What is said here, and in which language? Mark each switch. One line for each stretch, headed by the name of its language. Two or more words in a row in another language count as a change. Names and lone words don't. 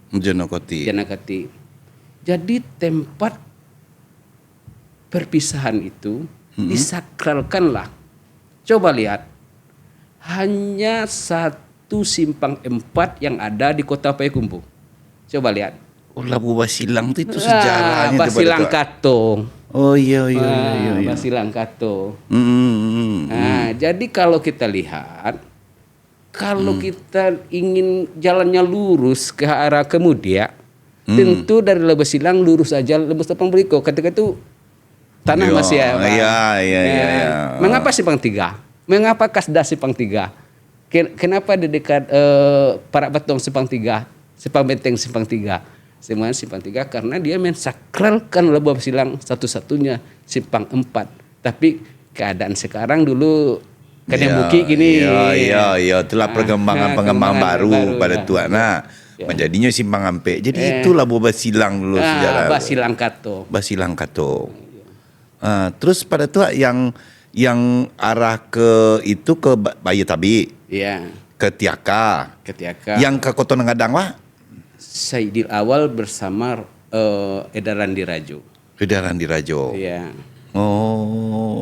Indonesian: Jadi tempat perpisahan itu disakralkanlah. Coba lihat, hanya 1 simpang 4 yang ada di Kota Payakumbuh. Coba lihat. Labu Basilang itu sejarahnya. Basilang Kato. Iya. Basilang Kato. Jadi kalau kita lihat, kalau kita ingin jalannya lurus ke arah Kemudia, tentu dari Labu Basilang lurus aja Lebus Tepang Beriko. Ketika itu tanah masih Iya. Mengapa Simpang 3? Mengapa Kasda Simpang 3? Kenapa di dekat Parak Batong Simpang 3, Simpang Benteng Simpang 3? Semuanya Simpang 3 karena dia mensakralkan Labu Basilang satu-satunya Simpang 4. Tapi keadaan sekarang dulu Kan yang bukit gini. Iya, itulah pengembangan baru pada ya. tua. Nah, Ya. menjadinya Simpang Ampek. Jadi itulah Basilang dulu sejarah. Basilang Kato. Basilang Kato. Terus pada tua yang arah ke itu ke Bayi Tabi, Iya. ke Tiaka. Ketika Yang ke Kota Ngadang Wah, Saidil Awal bersama Edaran Dirajo. Edaran Dirajo. Iya. Oh.